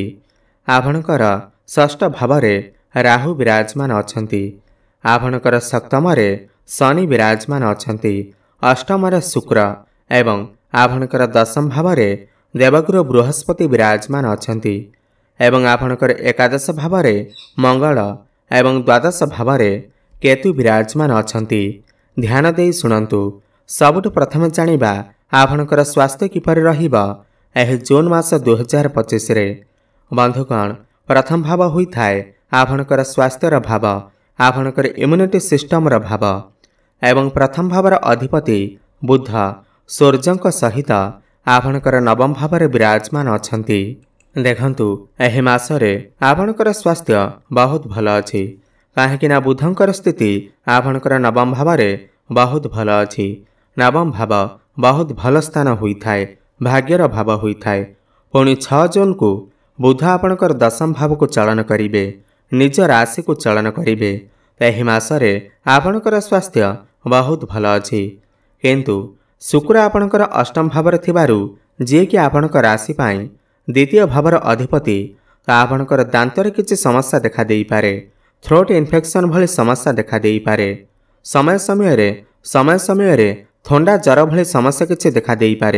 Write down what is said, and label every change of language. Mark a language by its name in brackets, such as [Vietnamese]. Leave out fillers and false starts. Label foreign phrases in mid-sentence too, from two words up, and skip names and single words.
[Odia] ଆପଣଙ୍କର ଷଷ୍ଠ ଭାବରେ ରାହୁ ବିରାଜମାନ ଅଛନ୍ତି। ଆପଣଙ୍କର ସପ୍ତମରେ ଶନି ବିରାଜମାନ ଅଛନ୍ତି। ଅଷ୍ଟମରେ ଶୁକ୍ର ଏବଂ ଆପଣଙ୍କର ଦଶମ ଭାବରେ ଦେବଗୁରୁ ବୃହସ୍ପତି ବିରାଜମାନ ଅଛନ୍ତି ଏବଂ ଆପଣଙ୍କର ଏକାଦଶ ଭାବରେ ମଙ୍ଗଳ ଏବଂ ଦ୍ୱାଦଶ ଭାବରେ କେତୁ ବିରାଜମାନ ଅଛନ୍ତି। ଧ୍ୟାନ ଦେଇ ଶୁଣନ୍ତୁ। ସବୁଠୁ ପ୍ରଥମ ଜାଣିବା ଆପଣଙ୍କର ସ୍ୱାସ୍ଥ୍ୟ କିପରି ରହିବ ଏହି ଜୁନ ମାସ 2025 ରେ। ବନ୍ଧୁଗଣ, ପ୍ରଥମ ଭାବ ହୋଇ ଥାଏ ଆପଣଙ୍କର ସ୍ୱାସ୍ଥ୍ୟର ଭାବ, ଆପଣଙ୍କର [English] immunity system [Odia] ର ଭାବ ଏବଂ ପ୍ରଥମ ଭାବର ଅଧିପତି ବୁଧ ସୂର୍ଯ୍ୟଙ୍କ ସହିତ ଆପଣଙ୍କର ନବମ ଭାବରେ ବିରାଜମାନ ଅଛନ୍ତି। ଦେଖନ୍ତୁ ଏହି ମାସରେ ଆପଣଙ୍କର ସ୍ୱାସ୍ଥ୍ୟ ବହୁତ ଭଲ ଅଛି, କାହିଁକି ନା ବୁଧଙ୍କର ସ୍ଥିତି ଆପଣଙ୍କର ନବମ ଭାବରେ ବହୁତ ଭଲ ଅଛି। ନବମ ଭାବ ବହୁତ ଭଲ ସ୍ଥାନ ହୋଇ ଥାଏ, ଭାଗ୍ୟର ଭାବ ହୋଇ ଥାଏ। ପୁଣି 6 ଜୁନକୁ ବୁଧ ଆପଣଙ୍କର ଦଶମ ଭାବକୁ ଚଳନ କରିବେ, ନିଜ ରାଶିକୁ ଚଳନ କରିବେ। ଏହି ମାସରେ ଆପଣଙ୍କର ସ୍ୱାସ୍ଥ୍ୟ ବହୁତ ଭଲ ଅଛି, କିନ୍ତୁ ଶୁକ୍ର ଆପଣଙ୍କର ଅଷ୍ଟମ ଭାବରେ ଥିବାରୁ ଯେ କି ଆପଣଙ୍କର ରାଶି ପାଇଁ ଦ୍ୱିତୀୟ ଭାବର ଅଧିପତି, ଆପଣଙ୍କର ଦାନ୍ତରେ କିଛି ସମସ୍ୟା ଦେଖା ଦେଇ ପାରେ। [English] throat infection [Odia] ଭଳି ସମସ୍ୟା ଦେଖା ଦେଇ ପାରେ। ସମୟ ସମୟରେ ଥଣ୍ଡା ଜର ଭଳି ସମସ୍ୟା କିଛି ଦେଖା ଦେଇ ପାରେ।